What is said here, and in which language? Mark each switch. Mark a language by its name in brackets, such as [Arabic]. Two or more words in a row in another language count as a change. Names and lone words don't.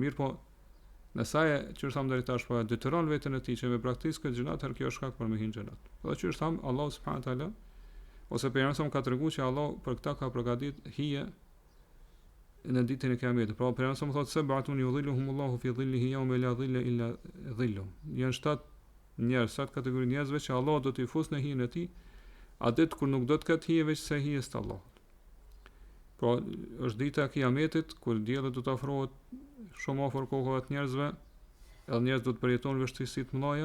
[Albanian] Mirë po, nëse ai që tham deri tash po detyron veten e tij që me praktikë këtë gjuna, atëherë kjo është shkak për me hyrë në xhenet. Edhe që tham Allahu [Arabic] سبحانه وتعالى [Albanian] ose pejgamberi ka treguar që Allah për këtë ka përgatitur hije në ditën e Kiametit. Pra pejgamberi thotë se [Arabic] سبعة يظلهم الله في ظله يوم لا ظل إلا ظله. [Albanian] Janë 7 njerëz, 7 kategori njerëzve që Allah do t'i fusë në hijen e tij, a ditë kur nuk do të ketë hije veç se hijes të Allahut. Pra është dita e Kiametit kur dielli do të afrohet shumë afër kokëve të njerëzve, edhe njerëz do të përjetojnë vështirësi të mëdha.